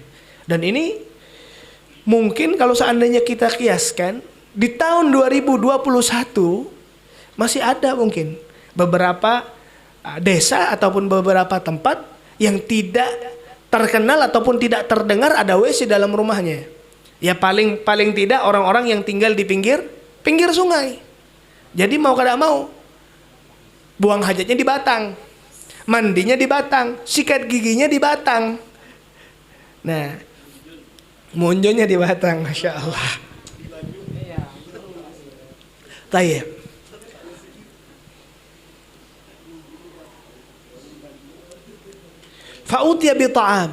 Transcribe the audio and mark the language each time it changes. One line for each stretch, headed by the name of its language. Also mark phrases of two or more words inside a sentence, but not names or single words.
Indonesian: Dan ini mungkin kalau seandainya kita kiaskan di tahun 2021 masih ada mungkin beberapa desa ataupun beberapa tempat yang tidak terkenal ataupun tidak terdengar ada WC dalam rumahnya. Ya paling tidak orang-orang yang tinggal di pinggir sungai.
Banjar: Jadi mau kada mau buang hajatnya di batang, mandinya di batang, sikat giginya di batang. Nah, munjonya di batang,
Arabic: ما شاء الله. طيب. فأوتي بطعام.